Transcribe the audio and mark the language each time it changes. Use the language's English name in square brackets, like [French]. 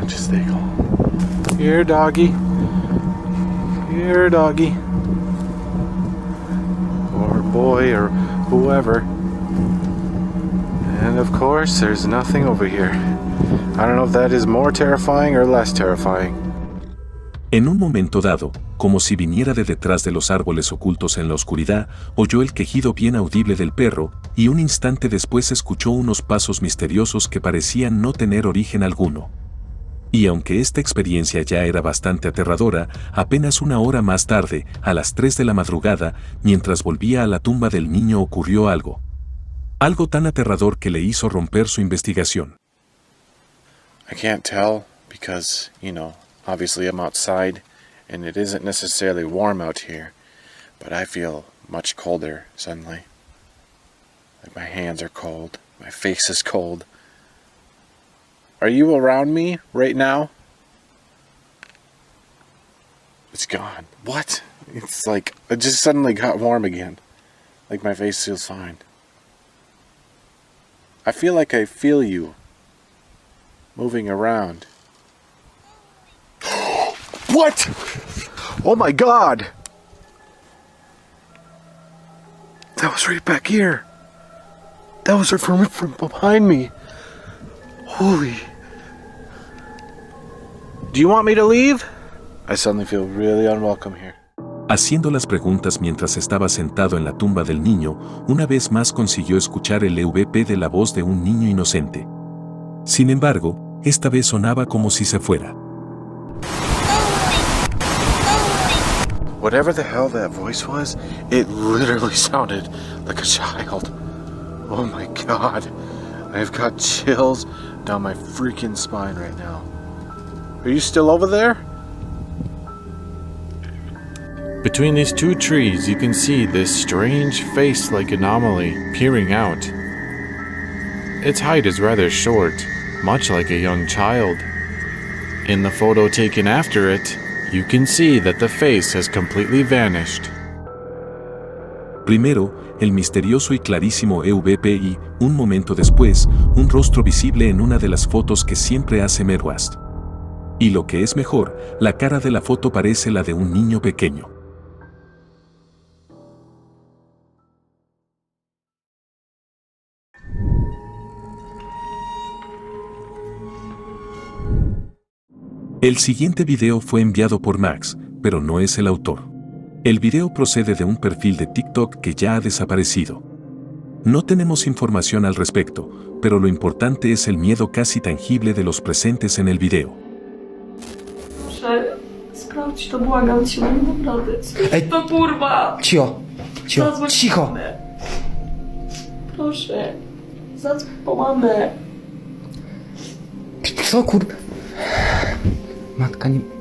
[English] Just stay calm. Here, doggy. Here, doggy. Or boy, or whoever. And of course, there's nothing over here. I don't know if that is more terrifying or less terrifying. [Spanish] En un momento dado, como si viniera de detrás de los árboles ocultos en la oscuridad, oyó el quejido bien audible del perro, y un instante después escuchó unos pasos misteriosos que parecían no tener origen alguno. Y aunque esta experiencia ya era bastante aterradora, apenas una hora más tarde, a las 3 de la madrugada, mientras volvía a la tumba del niño ocurrió algo. Algo tan aterrador que le hizo romper su investigación. [English] I can't tell because, obviously I'm outside and it isn't necessarily warm out here, but I feel much colder suddenly. Like my hands are cold, my face is cold. Are you around me right now? It's gone. What? It's like it just suddenly got warm again. Like my face feels fine. I feel you moving around. What? Oh my god! That was right back here. That was from behind me. Holy. Do you want me to leave? I suddenly feel really unwelcome here. [Spanish] Haciendo las preguntas mientras estaba sentado en la tumba del niño, una vez más consiguió escuchar el EVP de la voz de un niño inocente. Sin embargo, esta vez sonaba como si se fuera. [English] Whatever the hell that voice was, it literally sounded like a child. Oh my god. I've got chills down my freaking spine right now. Are you still over there? Between these two trees, you can see this strange face-like anomaly peering out. Its height is rather short, much like a young child. In the photo taken after it, you can see that the face has completely vanished. [Spanish] Primero, el misterioso y clarísimo EVP y, un momento después, un rostro visible en una de las fotos que siempre hace Merwast. Y lo que es mejor, la cara de la foto parece la de un niño pequeño. El siguiente video fue enviado por Max, pero no es el autor. El video procede de un perfil de TikTok que ya ha desaparecido. No tenemos información al respecto, pero lo importante es el miedo casi tangible de los presentes en el video. [Polish] Proszę, sprawdź to, błagam cię, nie mam rady. Ej, to kurwa! Cicho, cicho, Zadzwoń cicho! po mamę. Proszę, zadzwoń po mamę. Co kurwa? Matka nie...